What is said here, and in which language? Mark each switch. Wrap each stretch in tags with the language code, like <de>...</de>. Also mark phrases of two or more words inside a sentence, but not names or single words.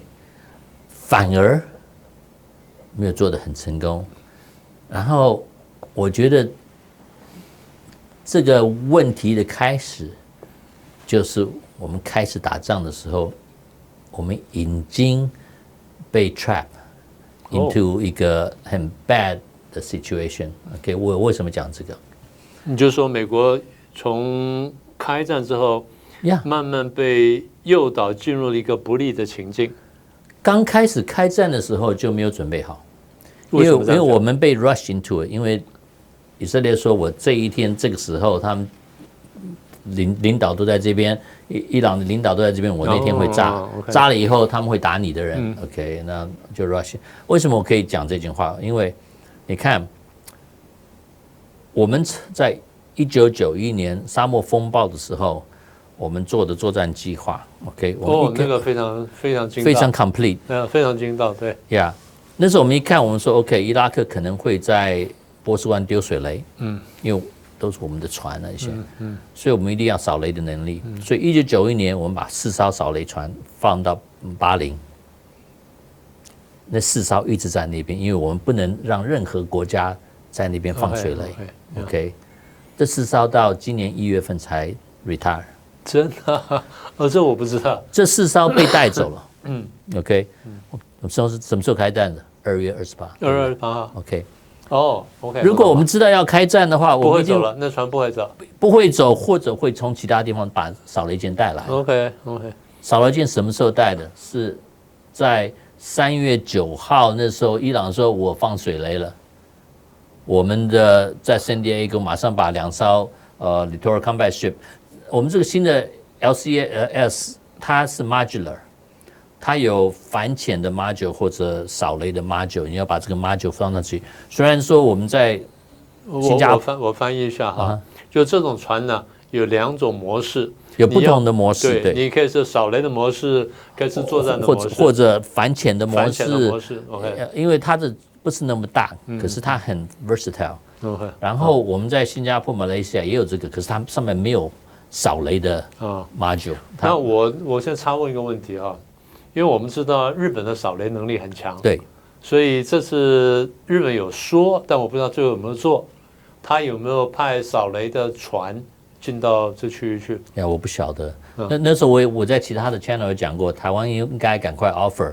<zh>反而沒有做得很成功，然後我覺得這個問題的開始，就是我們開始打仗的時候，我們已經被</zh> <en>trap into</en> <zh>一個很 bad 的 situation。OK， 我為什麼講這個？你就說美國從開戰之後，慢慢被誘導進入了一個不利的情境。剛開始開戰的時候就沒有準備好，因為我們被</zh> <en>rush into it，</en> <zh>因為以色列說我這一天這個時候他們領導都在這邊，伊朗的領導都在這邊，我那天會炸了以後他們會打你的人。OK， 那就 rush。為什麼我可以講這句話？因為你看我們在1991年沙漠風暴的時候。我們做的作戰計劃 ，OK，那個非常精到，非常 complete，非常精到，對，Yeah， 那時候我們一看，我們說 OK， 伊拉克可能會在波斯灣丟水雷，因為都是我們的船那些，所以我們一定要掃雷的能力，所以1991年我們把4艘掃雷船放到巴林，那4艘一直在那邊，因為我們不能讓任何國家在那邊放水雷 ，OK， 這4艘到今年1月份才 retire。真的？這我不知道。這4艘被帶走了。OK。什麼時候開戰的？2月28。2月 28號。 OK。 OK。如果我們知道要開戰的話，不會走了，那船不會走。不會走，或者會從其他地方把掃雷艦帶來。 OK。掃雷艦什麼時候帶的？是在3月9號那時候，伊朗說我放水雷了，我們的在聖地亞哥馬上把2艘 Littoral Combat Ship，我們這個新的 LCS 它是 modular， 它有反潛的 module 或者掃雷的 module， 你要把這個 module 放上去。雖然說我們在新加坡，我翻譯一下哈，就這種船呢有2種模式。有不同的模式，對，你可以是掃雷的模式，可以是作戰的模式，或者反潛的模式。 OK，因為它的不是那麼大，可是它很 versatile。然後我們在新加坡、馬來西亞也有這個，可是它上面沒有掃雷的 module。那我先插問一個問題啊，因為我們知道日本的掃雷能力很強，對，所以這次日本有說，但我不知道最後有沒有做，他有沒有派掃雷的船進到這區域去？我不曉得。那時候我在其他的 channel 有講過，台灣應該趕快 offer，</zh>